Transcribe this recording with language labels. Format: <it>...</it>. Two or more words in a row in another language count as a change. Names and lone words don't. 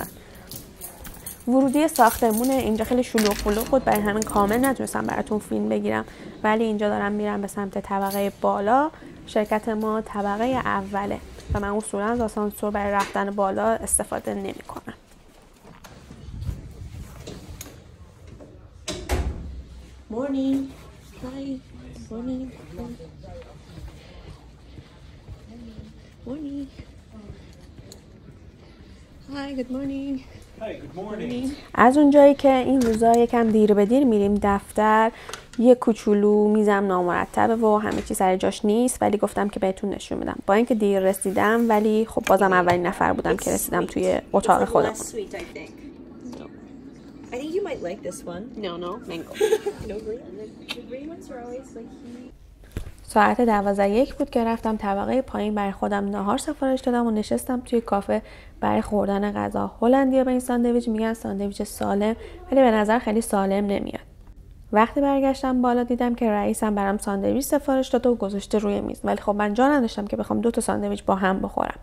<fa>ورودی ساختمون اینجا خیلی شلوغ بود، برای همین کامل نتونستم براتون فیلم بگیرم، ولی اینجا دارم میرم به سمت طبقه بالا. شرکت ما طبقه اوله و من اصولا از آسانسور برای رفتن بالا استفاده نمی کنم.</fa> <en>Morning. Hi. Morning. Morning. Hi. Good morning. Hi, good morning.</en> <fa>از اونجایی که این روزا یکم دیر به دیر میریم دفتر، یه کوچولو میزم نامرتبه و همه چی سر جاش نیست، ولی گفتم که بهتون نشون بدم. با اینکه دیر رسیدم ولی خب بازم اولین نفر بودم که رسیدم توی اتاق خودمون.</fa> <en>I think you might like this one. No, mango. No green. The green ones are always like</en> <fa>ساعت 12:01 بود که رفتم طبقه پایین برای خودم ناهار سفارش دادم و نشستم توی کافه برای خوردن غذا. هلندیا به این ساندویچ میگن ساندویچ سالم، ولی به نظر خیلی سالم نمیاد. وقتی برگشتم بالا دیدم که رئیسم برام ساندویچ سفارش داده و گذاشته روی میز، ولی خب من جا نداشتم که بخوام 2 تا ساندویچ با هم بخورم.</fa>